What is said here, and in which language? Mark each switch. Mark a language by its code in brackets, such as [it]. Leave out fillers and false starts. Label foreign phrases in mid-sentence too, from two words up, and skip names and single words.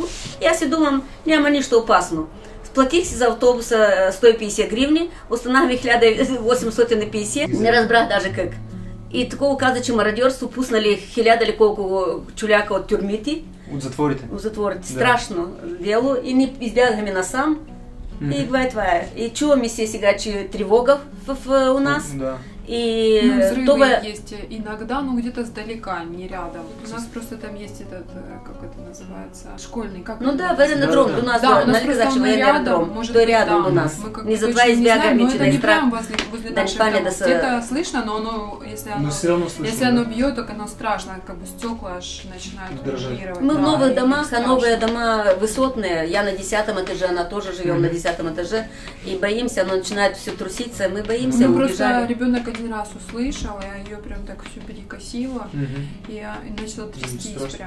[bg] И аз си думам, няма нищо опасно. Сплатих си за автобуса 150 гривни, останах ми 1850, не разбрах даже как. И такова каза, че мародерство пуснали 1000 или колко чуляка от тюрмите. От затворите? От затворите. Да. Страшно дело. И ни избягахме насам. И това е. И чува ми се сега, че тревога у нас. Да. И взрывы това... [ru] есть иногда, но где-то сдалека, не рядом. У нас просто там есть этот, как это называется, школьный, как Ну да, аэродром, у нас, да, [bg] нали каза, че [ru] военный аэродром, [bg] той рядом у нас. Не затова избягаме, че да е страх, да не пали да са... [ru] Где-то слышно, но оно, если оно, если оно бьет, так оно страшно, как бы стекла аж начинают вибрировать. Мы в новых домах, а новые дома высотные, я на 10 этаже, она тоже живем на 10 этаже, и боимся, оно начинает все труситься, мы боимся, убежали. Ребенок один раз услышал, я ее прям так всю перекосила, и начала трястись прям.